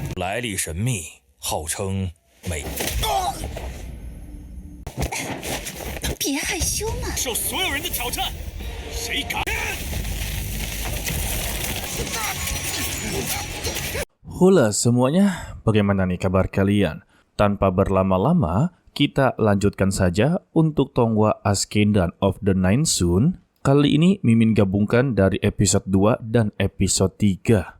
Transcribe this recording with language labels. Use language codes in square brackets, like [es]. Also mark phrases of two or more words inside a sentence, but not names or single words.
[zh] 来历神秘，号称美。别害羞嘛！受所有人的挑战，谁敢 [id] Hula semuanya, bagaimana nih kabar kalian? Tanpa berlama-lama, kita lanjutkan saja untuk Tonghua Ascendan of the Nine Sun. Kali ini Mimin gabungkan dari episode 2 dan episode 3.